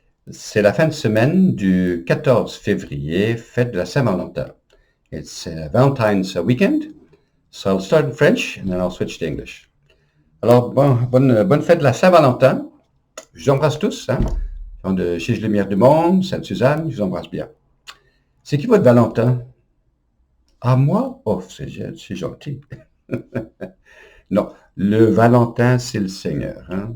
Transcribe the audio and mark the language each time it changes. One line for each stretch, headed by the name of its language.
French: C'est la fin de semaine du 14 février, fête de la Saint-Valentin.
English: It's Valentine's weekend, so I'll start in French and then I'll switch to English.
French: Alors, bonne fête de la Saint-Valentin. Je vous embrasse tous, hein. De chez Lumière du Monde, Sainte-Suzanne, je vous embrasse bien. C'est qui votre Valentin? Ah, moi? Oh, c'est gentil. Non, le Valentin, c'est le Seigneur, hein.